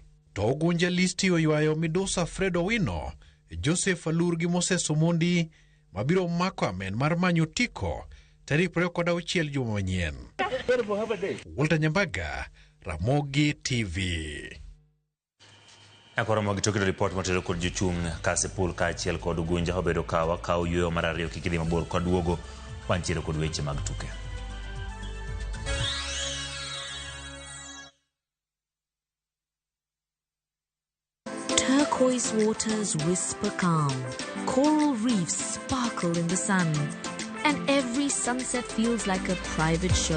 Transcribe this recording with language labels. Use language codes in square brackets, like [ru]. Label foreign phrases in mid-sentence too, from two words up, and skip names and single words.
[luo] To Ugunja listi oywayo Midusa Fredo Wino, Joseph Alur gi Moses Omondi mabiro mako amen mar manyo tiko tarik 26 juma manyien. Walter Nyambaga, Ramogi TV. Akoro mogi tokido report motelo kod jochung' Kasipul kaachiel kod Ugunja obedo kawo yueyo mar ariyo kikidhi mabor kod duogo wantiere kod weche mag tuke. [en] Turquoise waters whisper calm, coral reefs sparkle in the sun, and every sunset feels like a private show.